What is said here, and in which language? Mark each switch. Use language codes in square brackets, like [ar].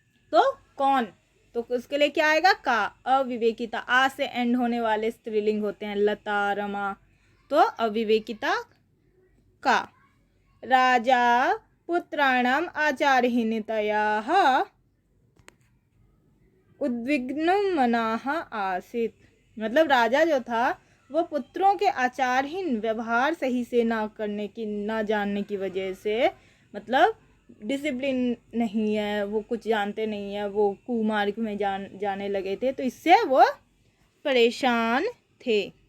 [hi] तो कौन, तो उसके लिए क्या आएगा? का। अविवेकिता आ से एंड होने वाले स्त्रीलिंग होते हैं, लता, रमा। तो अविवेकिता [sa] का राजा पुत्राणाम आचारहीनतयाः उद्विग्नं मनाः आसीत्। [hi] मतलब राजा जो था वो पुत्रों के आचारहीन व्यवहार सही से ना जानने की वजह से, मतलब डिसिप्लिन नहीं है, वो कुछ जानते नहीं है, वो कुमार्ग में जाने लगे थे, तो इससे वो परेशान थे।